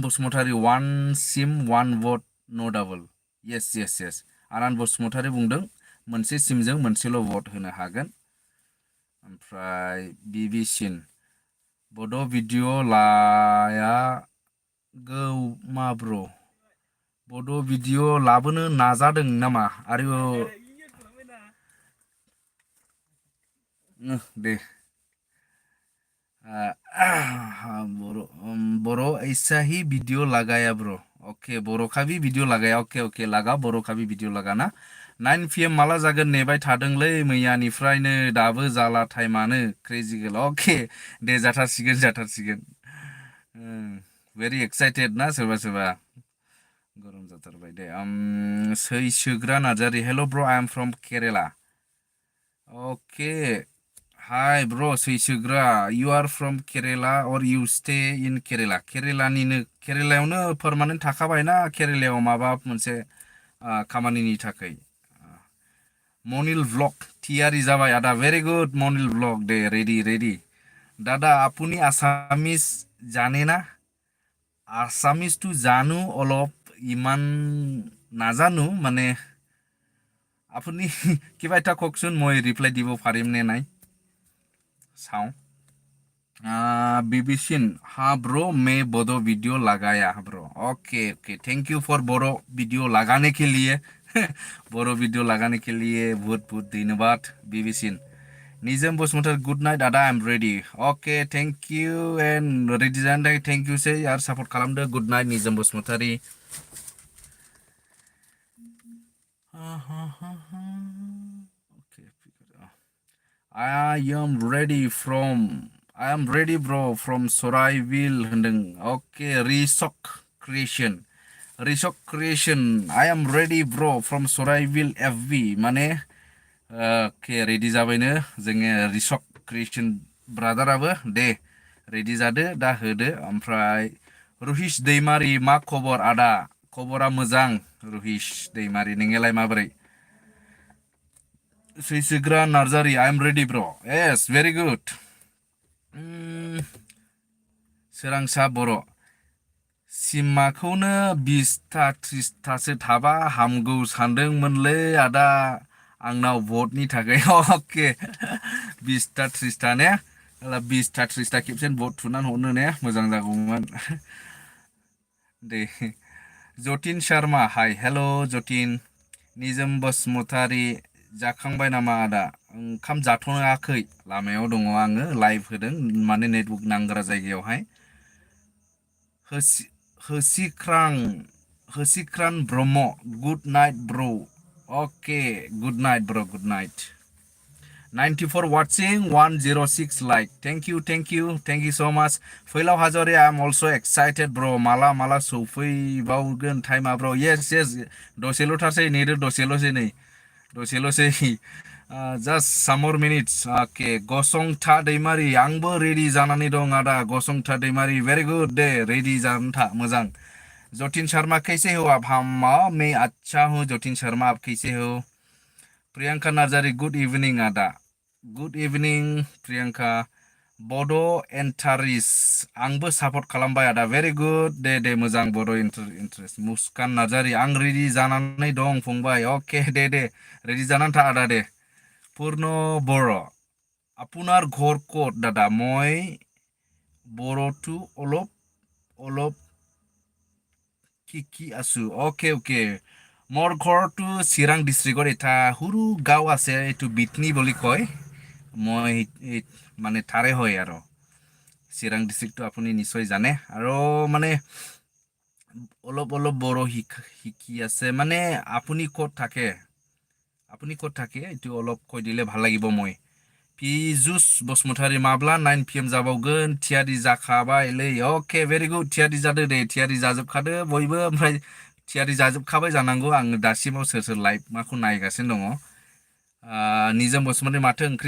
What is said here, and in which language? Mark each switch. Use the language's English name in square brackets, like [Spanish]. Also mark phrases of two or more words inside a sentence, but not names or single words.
[Bodo] बसुमतारी [English] one sim one vote [Bodo] न' [English] double yes yes yes [Bodo] आनान बसुमतारी बुंदों मोनसे सिमजों मोनसेल' भट होनो हागोन ओमफ्राय बिबि सिन बड' भिडिअ लाया गौ माब्र' बड' भिडिअ लाबोनो नाजादों नामा आरो दे [Hindi] बर' ऐसा ही वीडियो लगाया ब्रो ओके बर' का भी वीडियो लगाया ओके ओके लगा बर' का भी वीडियो लगाना [Bodo] 9 PM माला जागोन नेबाय थादोंलै मैयानिफ्रायनो दाबो जाला टाइमानो क्रेजिकेल ओके दे जाथारसिगोन [English] very excited [Bodo] ना सोरबा सोरबा गरम जाथारबाय दे सैसोग्रा नार्जारि [English] hello bro I am from Kerala okay hi bro [Bodo] सैसोग्रा [English] you are from Kerala and you stay in Kerala [Bodo] केरेलायावनो पारमानेन्ट थाखाबायना केरेलायाव माबा मोनसे खामानिनि थाखाय मनिल व्लग थियारि जाबाय आदा [English] very good [Bodo] मनिल व्लग दे रेडि दादा [Assamese] আপুনি আছামিজ জানে না আসামিজটো জানো অলপ ইমান নাজানো মানে আপুনি কিবা এটা কওকচোন মই ৰিপ্লাই দিব পাৰিম নে নাই চাওঁ बीबीसिन हाँ [Hindi] ब्रो मैं बोडो वीडियो लगाया ब्रो ओके ओके [English] thank you for Boro video [Hindi] लगाने के लिए बोरो वीडियो लगाने के लिए बहुत बहुत धन्यवाद [English] बीबीसिन निजम बसुमतारी good night dada I am ready okay thank you and ready [Bodo] जानो थाखाय [English] thank you [Bodo] सै आरो सापर्ट खालामदो [English] good night निजम बसुमतारी I am ready bro from Sorayville होनदों okay Risok creation I am ready bro from Sorayville FV [Bodo] माने okay ready जाबायनो जोङो Risok creation ब्रादाराबो दे ready जादो दा होदो ओमफ्राय रुहिस दैमारि मा खबर आदा खबरा मोजां रुहिस दैमारि नोंलाय माबोरै सैसोग्रा नार्जारि [English] I am ready bro yes very good [Bodo] सोरांसा बर' सिमाखौनो 20टा 30टासो थाबा हामगौ सानदोंमोनलै आदा आंनाव भटनि थाखाय ओके 20टा 30टा ने 20टा 30टा खेबसेनो भट थुनानै हरनो ने मोजां जागौमोन दे जतिन शर्मा [English] hi hello' [Bodo] जतिन निजोम बसुमतारी जाखांबाय नामा आदा ओंखाम जाथ'आखै लामायाव दङ आङो लाइभ होदों माने नेटवर्क नांग्रा जायगायावहाय होसिख्रान ब्रह्म [English] good night bro okay good night bro good night 94 watching 106 like thank you so much [Bodo] फैलाव हाजरे [English] I am also excited bro माला [Bodo] सौफैबावगोन टाइमा bro yes दसेल'थारसै नेदो दसेल'सै [English] just some more minutes okay [Bodo] गसंथा दैमारि आंबो रेडि जानानै दं आदा गसंथा दैमारि [English] very good [Bodo] दे रेडि जानानै था मोजां [Hindi] जतिन शर्मा कैसे हो आप मैं अच्छा हूँ [Bodo] जतिन शर्मा [Hindi] आप कैसे हो [Bodo] प्रियंका नार्जारि [English] good evening [Bodo] आदा [English] good evening [Bodo] प्रियंका बड' एन्टारिस आंबो सापर्ट खालामबाय आदा [English] very good [Bodo] दे मोजां बड' इन्टारेस्ट मुस्कान नार्जारि आं रेडि जानानै दं फंबाय ओके दे रेडि जानानै था आदा दे पूर्ण बर' [Assamese] আপোনাৰ ঘৰ ক'ত দাদা মই বড়োটো অলপ কি আছো ओके মোৰ ঘৰটো চিৰাং ডিষ্ট্ৰিক্টৰ এটা সৰু গাঁও আছে এইটো বিতনি বুলি কয় মই মানে তাৰে হয় আৰু চিৰাং ডিষ্ট্ৰিক্টটো আপুনি নিশ্চয় জানে আৰু মানে অলপ বড়ো শিকি আছে মানে আপুনি ক'ত থাকে এইটো অলপ কৈ দিলে ভাল লাগিব মই [Bodo] पिजुस बसुमतारी माब्ला 9 PM जाबावगोन थियारि जाखाबायलै ओके [English] very good [Bodo] थियारि जादो दे थियारि जाजोबखादो बयबो ओमफ्राय थियारि जाजोबखाबाय जानांगौ आं दासिमाव सोर लाइभ माखौ नायगासिनो दङ निजोम बसुमतारी माथो